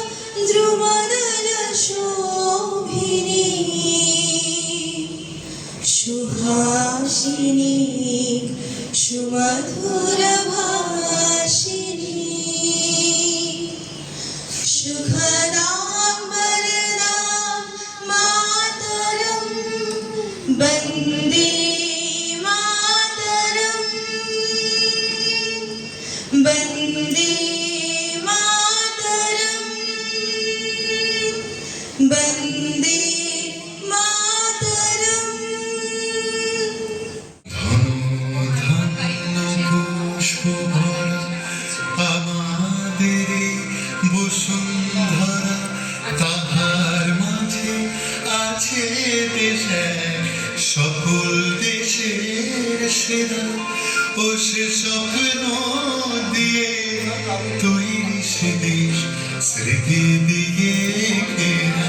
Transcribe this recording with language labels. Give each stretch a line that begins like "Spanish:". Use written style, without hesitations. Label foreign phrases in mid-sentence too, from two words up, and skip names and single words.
Sanskrit: द्रुमदलशोभिनी सुहासिनी सुमधुरभाषिणी सुखदां वरदां मातरं वन्दे मातरं वन्दे मातरं वन्दे
Bangla: বসুন্ধরা তাহার মাঝে আছে দেশে সকল দেশের সেরা ও সে স্বপ্ন দিয়ে তৈরি সে দেশ স্মৃতি দিয়ে ঘেরা।